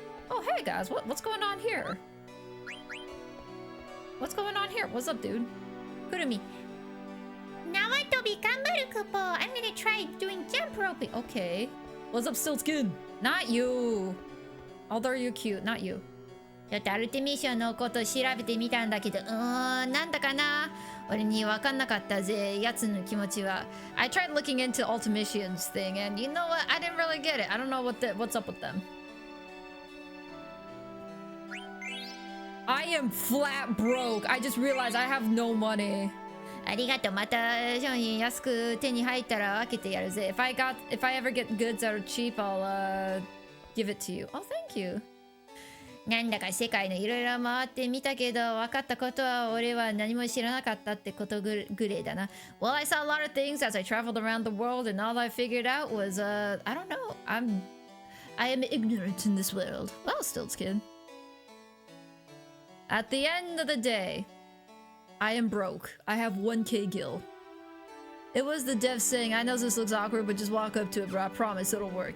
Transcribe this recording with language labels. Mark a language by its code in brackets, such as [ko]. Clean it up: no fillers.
[en] Oh, hey guys, what's going on here? What's going on here? What's up, dude? Kurumi. [ja] Nawatobi gambaru kupo. [en] I'm gonna try doing jump roping. Okay. What's up, Stiltskin? Not you. Although you're cute, not you. [ja] ちょっとアルテミッションのこと調べてみたんだけど、なんだかな俺に分かんなかったぜ、やつの気持ちは。 [en] I tried looking into Ultimission's thing, and you know what? I didn't really get it. I don't know what's up with them. I am flat broke. I just realized I have no money. [ja] ありがとう。また商品安く手に入ったら分けてやるぜ。 [en] If I ever get goods that are cheap, I'll give it to you. Oh, thank you. [ja] なんだか世界のいろいろ回ってみたけど、分かったことは俺は何も知らなかったってことぐらいだな。 [en] Well, I saw a lot of things as I traveled around the world, and all I figured out was, I don't know. I am ignorant in this world. Well, Stiltskin. At the end of the day, I am broke. I have 1k gil. It was the dev saying, I know this looks awkward, but just walk up to it, bro. I promise it'll work.